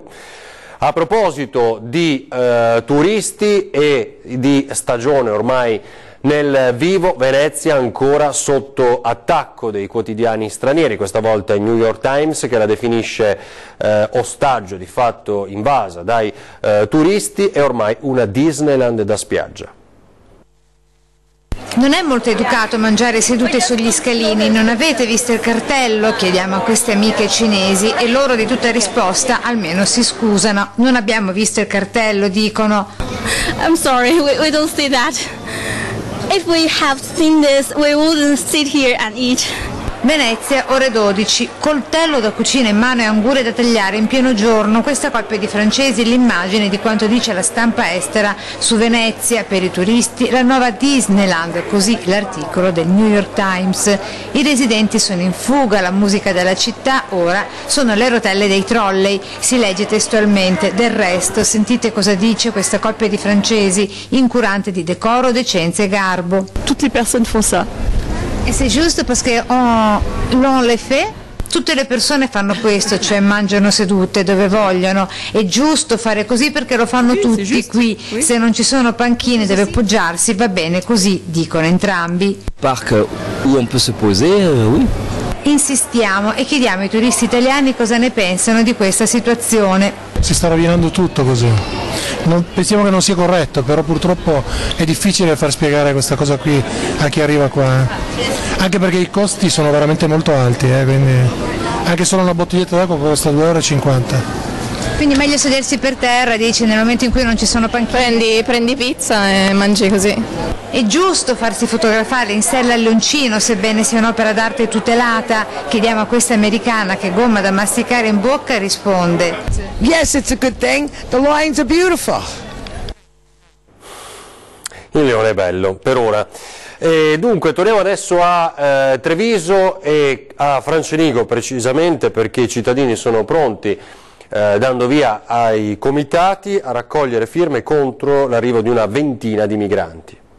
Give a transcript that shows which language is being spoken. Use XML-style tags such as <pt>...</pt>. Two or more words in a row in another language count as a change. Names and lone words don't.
<it>A proposito di turisti e di stagione ormai nel vivo, Venezia ancora sotto attacco dei quotidiani stranieri, questa volta il New York Times, che la definisce ostaggio, di fatto invasa dai turisti, e ormai una Disneyland da spiaggia. Non è molto educato mangiare sedute sugli scalini, non avete visto il cartello? Chiediamo a queste amiche cinesi e loro di tutta risposta almeno si scusano. Non abbiamo visto il cartello, dicono.</it> <en>I'm sorry, we don't see that. If we have seen this, we wouldn't sit here and eat.</en> <it>Venezia, ore 12, coltello da cucina in mano e angurie da tagliare in pieno giorno. Questa coppia di francesi l'immagine di quanto dice la stampa estera su Venezia, per i turisti la nuova Disneyland, così l'articolo del New York Times. I residenti sono in fuga, la musica della città ora sono le rotelle dei trolley, si legge testualmente. Del resto sentite cosa dice questa coppia di francesi, incurante di decoro, decenza e garbo.</it> <fr>Toutes les personnes font ça. E c'est juste parce que l'on le fait?</fr> <it>Tutte le persone fanno questo, cioè mangiano sedute dove vogliono. È giusto fare così perché lo fanno tutti qui. Se non ci sono panchine dove poggiarsi va bene così, dicono entrambi.</it> <fr>Parc où on peut se poser, oui.</fr> <it>Insistiamo e chiediamo ai turisti italiani cosa ne pensano di questa situazione. Si sta rovinando tutto così. Pensiamo che non sia corretto, però purtroppo è difficile far spiegare questa cosa qui a chi arriva qua. Anche perché i costi sono veramente molto alti, quindi anche solo una bottiglietta d'acqua costa 2,50 €. Quindi meglio sedersi per terra, dici, nel momento in cui non ci sono panchine. Prendi pizza e mangi così. È giusto farsi fotografare in sella al leoncino, sebbene sia un'opera d'arte tutelata? Chiediamo a questa americana che gomma da masticare in bocca risponde.</it> <en>Yes, it's a good thing. The lions are beautiful.</en> <it>Il leone è bello, per ora. Dunque, torniamo adesso a Treviso e a Francenico precisamente, perché i cittadini sono pronti, dando via ai comitati, a raccogliere firme contro l'arrivo di una ventina di migranti.</it>